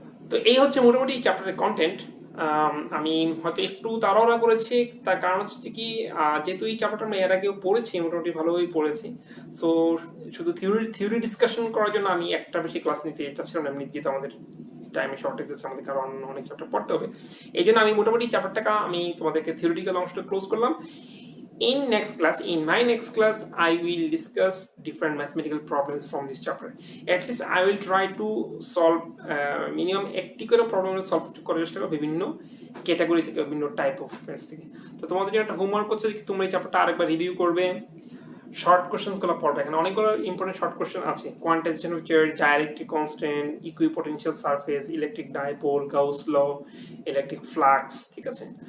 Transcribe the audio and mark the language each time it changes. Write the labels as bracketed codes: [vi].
[bn] তো এই হচ্ছে মোটামুটি চ্যাপ্টারের কন্টেন্ট। আমি হয়তো একটু তাড়াহুড়া করেছি, তার কারণ হচ্ছে কি, যেহেতু এই চ্যাপ্টারটা আমি এর আগেও পড়েছি, মোটামুটি ভালোভাবেই পড়েছি। সো শুধু থিওরি ডিসকাশন করার জন্য আমি একটা বেশি ক্লাস নিতে চাচ্ছিলাম না, এমনি যেহেতু আমাদের টাইমে শর্টেজ আছে, আমাদের কারণ অনেক চ্যাপ্টার পড়তে হবে। এই জন্য আমি মোটামুটি চ্যাপ্টারটাকে আমি তোমাদেরকে থিওরিটিক্যাল অংশটা ক্লোজ করলাম। [en] In my next class, I will discuss different mathematical problems from this chapter. At least I will try to solve minimum [bn] একটি করে প্রবলেম সলভ করার চেষ্টা করব বিভিন্ন ক্যাটাগরি থেকে, বিভিন্ন টাইপ অফ ম্যাথস থেকে। তো তোমাদের জন্য একটা হোমওয়ার্ক হচ্ছে কি, তোমরা এই চ্যাপ্টারটা আরেকবার রিভিউ করবে, শর্ট কোশ্চেনগুলো পড়বে। এখানে অনেকগুলো ইম্পর্টেন্ট শর্ট কোশ্চেন আছে। Quantisation of charge, dielectric constant, equipotential surface, electric dipole, Gauss law, electric flux, ঠিক আছে।